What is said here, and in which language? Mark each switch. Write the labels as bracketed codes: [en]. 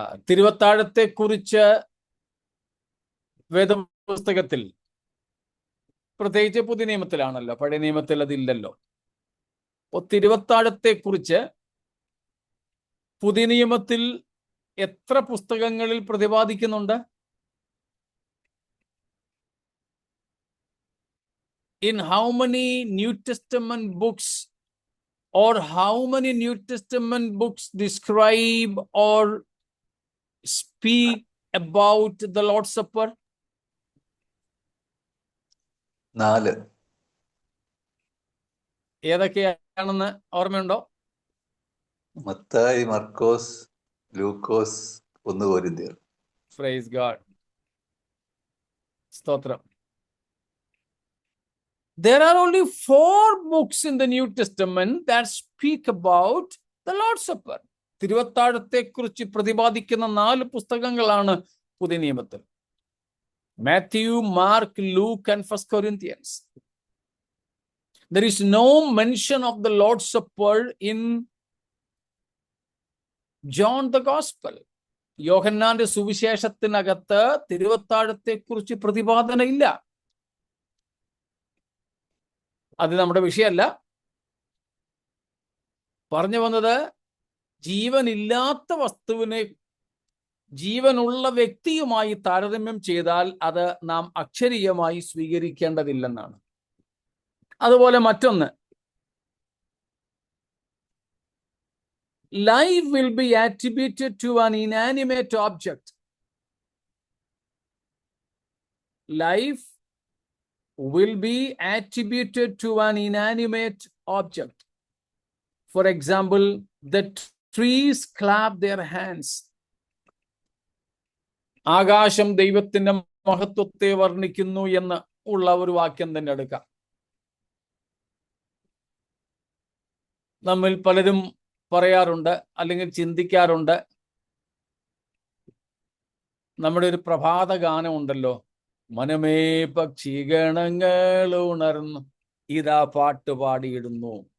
[ml] തിരുവത്താഴത്തെക്കുറിച്ച് വേദപുസ്തകത്തിൽ, പ്രത്യേകിച്ച് പുതിയ നിയമത്തിലാണല്ലോ, പഴയ നിയമത്തിൽ അതില്ലല്ലോ. അപ്പോൾ തിരുവത്താഴത്തെക്കുറിച്ച് പുതിയ നിയമത്തിൽ എത്ര പുസ്തകങ്ങളിൽ പ്രതിപാദിക്കുന്നുണ്ട്? [en] In how many New Testament books, or how many New Testament books describe or speak about the Lord's Supper? 4. [ml] ഏതൊക്കെയാണെന്ന് ഓർമ്മയുണ്ടോ? മത്തായി, മർക്കോസ്, ലൂക്കോസ്, 1 കൊരിന്ത്യർ. [en] Praise God. സ്തോത്രം. There are only 4 books in the New Testament that speak about the Lord's Supper. [ml] തിരുവത്താഴത്തെക്കുറിച്ച് പ്രതിപാദിക്കുന്ന 4 പുസ്തകങ്ങളാണ് പുതിയ നിയമത്തിൽ. [en] Matthew, Mark, Luke and 1 Corinthians. There is no mention of the Lord's Supper in John the Gospel. [ml] യോഹന്നാന്റെ സുവിശേഷത്തിനകത്ത് തിരുവത്താഴത്തെക്കുറിച്ച് പ്രതിപാദന ഇല്ല. അത് നമ്മുടെ വിഷയമല്ല. പറഞ്ഞു വന്നത്, ജീവനില്ലാത്ത വസ്തുവിനെ ജീവനുള്ള വ്യക്തിയുമായി താരതമ്യം ചെയ്താൽ അത് നാം അക്ഷരീയമായി സ്വീകരിക്കേണ്ടതില്ലെന്നാണ്. അതുപോലെ മറ്റൊന്ന്, [en] life will be attributed to an inanimate object. Life will be attributed to an inanimate object. For example, the trees clap their hands. [ml] ആകാശം ദൈവത്തിന്റെ മഹത്വത്തെ വർണ്ണിക്കുന്നു എന്ന് ഉള്ള ഒരു വാക്യം തന്നെ എടുക്കാം. നമ്മിൽ പലരും പറയാറുണ്ട്, അല്ലെങ്കിൽ ചിന്തിക്കാറുണ്ട്, നമ്മുടെ ഒരു പ്രഭാത ഗാനം ഉണ്ടല്ലോ, മനമേ പക്ഷിഗണങ്ങൾ ഉണർന്നു ഇതാ പാട്ട് പാടിയിടുന്നു.